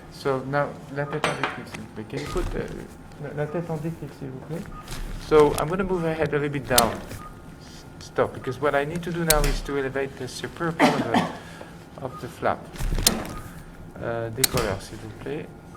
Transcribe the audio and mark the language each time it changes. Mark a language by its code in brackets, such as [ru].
[en] So now, [fr] la tête en déclic, s'il vous plaît. [en] Can you put [fr] la tête en déclic, s'il vous plaît? [en] So I'm going to move my head a little bit down. Stop, because what I need to do now is to elevate the superior part of the flap. [fr] Décolleur, s'il vous plaît.